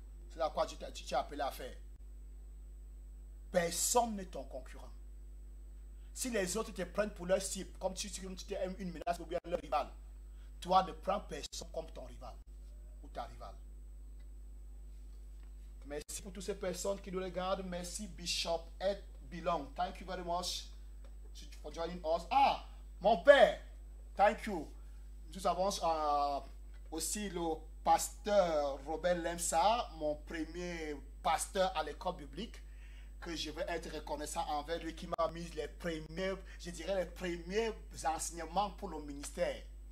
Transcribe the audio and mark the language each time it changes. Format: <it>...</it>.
<fr>C'est à quoi Dieu t'a appelé à faire. Personne n'est ton concurrent. Si les autres te prennent pour leur cible, comme tu t'es une menace ou bien leur rival, toi ne prends personne comme ton rival ou ta rivale. Merci pour toutes ces personnes qui nous regardent. Merci Bishop Ed Belong.</fr> <en>Thank you very much for joining us.</en> <fr>Ah, mon père,</fr> <en>thank you.</en> <fr>Nous avons aussi le pasteur Robert Lemsa, mon premier pasteur à l'école biblique, que je vais être reconnaissant envers lui, qui m'a mis les premiers, je dirais les premiers enseignements pour le ministère.</fr>